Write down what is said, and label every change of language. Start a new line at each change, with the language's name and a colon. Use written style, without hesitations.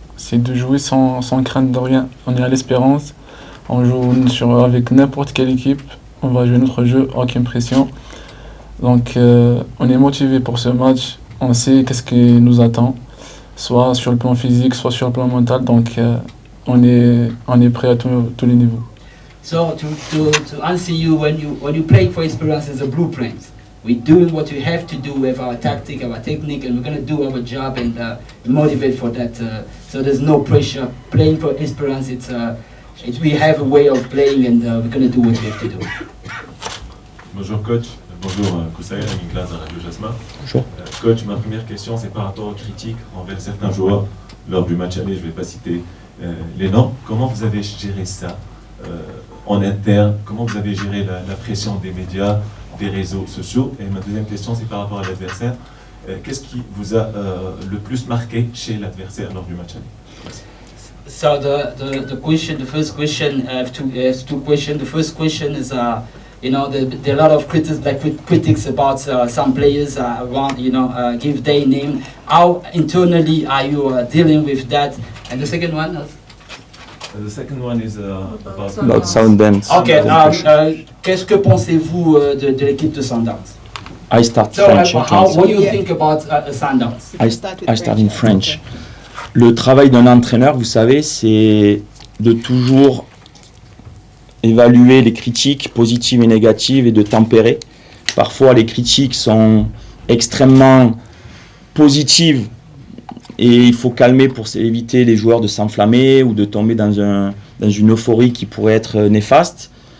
French: C'est de jouer sans crainte de rien. On est à l'Espérance, on joue avec n'importe quelle équipe, on va jouer notre jeu, aucune pression. Donc on est motivé pour ce match. On sait qu'est-ce qui nous attend, soit sur le plan physique, soit sur le plan mental. Donc, on est prêt à tous les niveaux.
English: So to answer you, when you play for Esperance as a blueprint, we're doing what we have to do with our tactic, our technique, and we're going to do our job and motivate for that. So there's no pressure. Playing for Esperance, we have a way of playing, and we're going to do what we have to do.
French: Bonjour coach. Bonjour Kouceila, Nicolas à Radio Jasmin. Bonjour. Coach, ma première question c'est par rapport aux critiques envers certains joueurs lors du match aller, je ne vais pas citer les noms. Comment vous avez géré ça en interne? Comment vous avez géré la pression des médias, des réseaux sociaux? Et ma deuxième question c'est par rapport à l'adversaire. Qu'est-ce qui vous a le plus marqué chez l'adversaire lors du match aller? Merci.
English: So the first question, I have two questions. The first question is, there are a lot of critics about some players give their name. How internally are you dealing with that? And the second one? The second one is About Sundowns.
French: Okay, qu'est-ce que pensez-vous de l'équipe de Sundowns?
English: I start So, French. what do you think about Sundowns? I start in French.
French: Le travail d'un entraîneur, vous savez, c'est de toujours évaluer les critiques positives et négatives et de tempérer. Parfois, les critiques sont extrêmement positives et il faut calmer pour éviter les joueurs de s'enflammer ou de tomber dans une euphorie qui pourrait être néfaste.